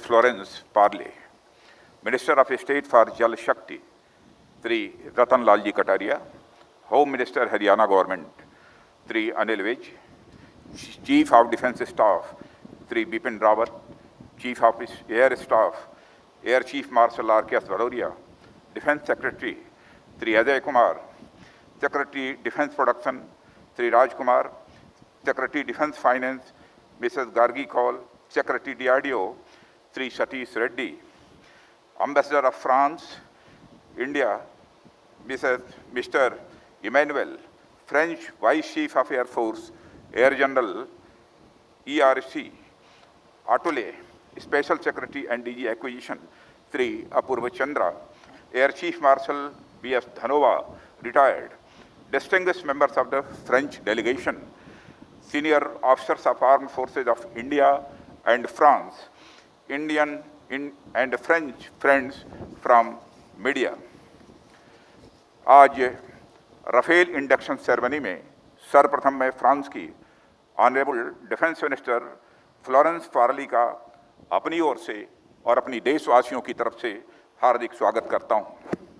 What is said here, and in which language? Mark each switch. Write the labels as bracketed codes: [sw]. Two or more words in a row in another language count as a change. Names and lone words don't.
[en] Florence Parly, Minister of State for Jal Shakti, Sri Ratan Lal Ji Kataria, Home Minister Haryana Government, Sri Anil Vij, Chief of Defence Staff, Sri Bipin Rawat, Chief of Air Staff, Air Chief Marshal R.K.S. Bhadauria, Defence Secretary, Sri Ajay Kumar, Secretary Defence Production, Sri Raj Kumar, Secretary Defence Finance, Mrs. Gargi Kaul, Secretary DRDO, Sri Satish Reddy, Ambassador of France, India, Mr. Emmanuel, French Vice Chief of Air Force, Air General, ERC, Atule, Special Secretary and DG Acquisition, Sri Apurva Chandra, Air Chief Marshal B.S. Dhanova, retired, distinguished members of the French delegation, senior officers of Armed Forces of India and France, Indian and French friends from media. [hi] आज राफेल [en] induction ceremony [hi] में सर्वप्रथम मैं फ्रांस की [en] honourable defence minister [hi] फ्लोरेंस पार्ली का अपनी ओर से और अपनी देशवासियों की तरफ से हार्दिक स्वागत करता हूं।